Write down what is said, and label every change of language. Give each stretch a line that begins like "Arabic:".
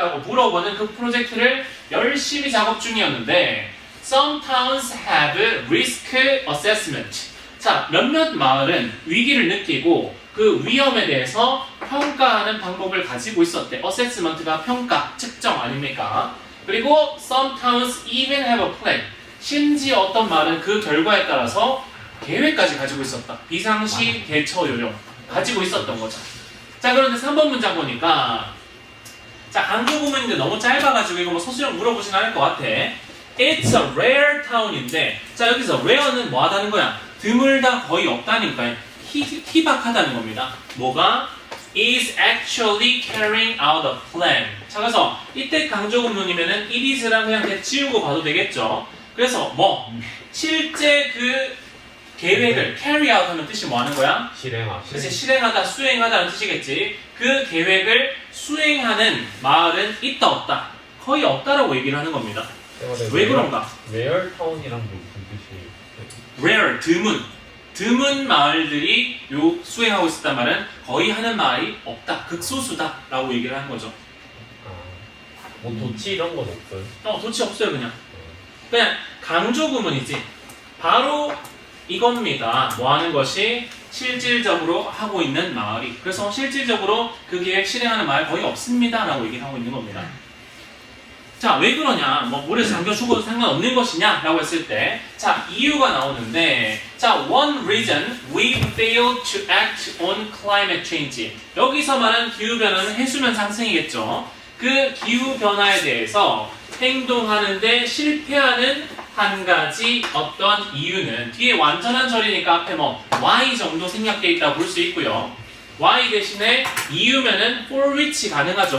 Korean: 라고 물어보는 그 프로젝트를 열심히 작업 중이었는데
English: Some towns have risk assessment.
Korean: 자, 몇몇 마을은 위기를 느끼고 그 위험에 대해서 평가하는 방법을 가지고 있었대. assessment가 평가, 측정 아닙니까? 그리고
English: some towns even have a plan.
Korean: 심지어 어떤 마을은 그 결과에 따라서 계획까지 가지고 있었다. 비상시 대처 요령 가지고 있었던 거죠. 자, 그런데 3번 문장 보니까 자, 강조 구문인데 너무 짧아가지고 이거 뭐 소수령 물어보진 않을 것 같아.
English: It's a rare town
Korean: 인데 자, 여기서 rare는 뭐 하다는 거야? 드물다 거의 없다니까 희박하다는 겁니다. 뭐가?
English: is actually carrying out a plan.
Korean: 자, 그래서 이때 강조 구문이면은 it is랑 그냥 지우고 봐도 되겠죠. 그래서 뭐 실제 그 계획을 carry out 하는 뜻이 뭐 하는 거야? 그치, 실행하다, 수행하다는 뜻이겠지. 그 계획을 수행하는 마을은 있다 없다 거의 없다라고 얘기를 하는 겁니다. 왜 그런가? 레얼 타운이란 게 무슨 뜻이에요? rare, 드문 마을들이 요 수행하고 있었단 말은 거의 하는 마을이 없다, 극소수다 라고 얘기를 하는 거죠. 뭐 도치 이런 건 없어요? 도치 없어요. 그냥 강조 구문이지. 바로 이겁니다. 뭐 하는 것이 실질적으로 하고 있는 마을이. 그래서 실질적으로 그 계획 실행하는 마을 거의 없습니다 라고 얘기를 하고 있는 겁니다. 자, 왜 그러냐? 뭐 물에서 잠겨 죽어도 상관없는 것이냐? 라고 했을 때 자, 이유가 나오는데 자,
English: one reason we failed to act on climate change.
Korean: 여기서 말하는 기후변화는 해수면 상승이겠죠. 그 기후변화에 대해서 행동하는데 실패하는 한 가지 어떤 이유는 뒤에 완전한 절이니까 앞에 뭐 y 정도 생략되어 있다고 볼 수 있고요. y 대신에 이유면은 for which 가능하죠.